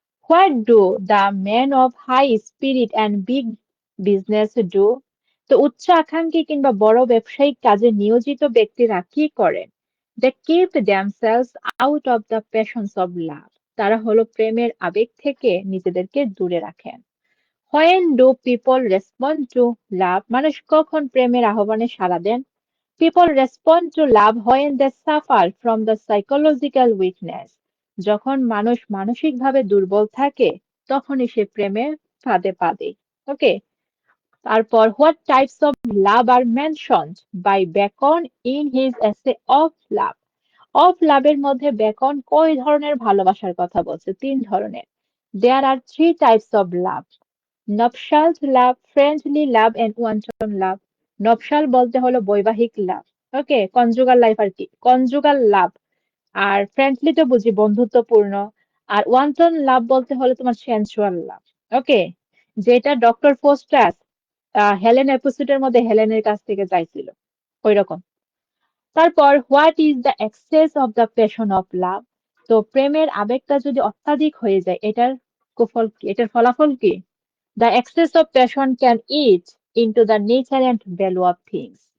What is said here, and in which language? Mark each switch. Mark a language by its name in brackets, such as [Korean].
[English] What do the man of high spirit and big business do? [Bangla] তো উচ্চ আকাঙ্ক্ষী কিংবা বড় ব্যবসায়িক কাজে নিয়োজিত ব্যক্তিরা কি করেন? [English] They keep damsels out of the passions of love. [Bangla] তারা হলো প্রেমের আবেগ থেকে নিজেদেরকে দূরে রাখেন। [English] When do people respond to love? [Bangla] মানুষ কখন প্রেমের আহ্বানে সাড়া দেন? [English] People respond to love when they suffer from the psychological weakness। [Bangla] যখন মানুষ মানসিকভাবে দুর্বল থাকে তখনই সে প্রেমের ফাঁদে পা দেয়। ওকে, তারপর [English] what types of love are mentioned by Bacon in his essay of love? [Bangla] Of লাভের মধ্যে বেকন কয় ধরনের ভালোবাসার কথা বলছে? তিন ধরনের। [English] There are three types of love: nuptial love, friendly love and wanton love. [Bangla] নবশাল বলতে হলো বৈবাহিক লাভ, ওকে, কনজুগাল লাইফ আর কি, কনজুগাল লাভ। আর ফ্রেন্ডলি তো বুঝি বন্ধুত্বপূর্ণ। আর ওয়ান্টন লাভ বলতে হলো তোমার সেন্সুয়াল লাভ। ওকে, যেটা ডক্টর ফোস্টাস হেলেন এপিসোডের মধ্যে হেলেনের কাছ থেকে চাইছিল ওই রকম। [English] তারপর what is the excess of the passion of love? [Bangla] তো প্রেমের আবেগটা যদি অত্যাধিক হয়ে যায় এটার কুফল কি, এটার ফলাফল কি? [English] The excess of passion can eat into the nature and value of things।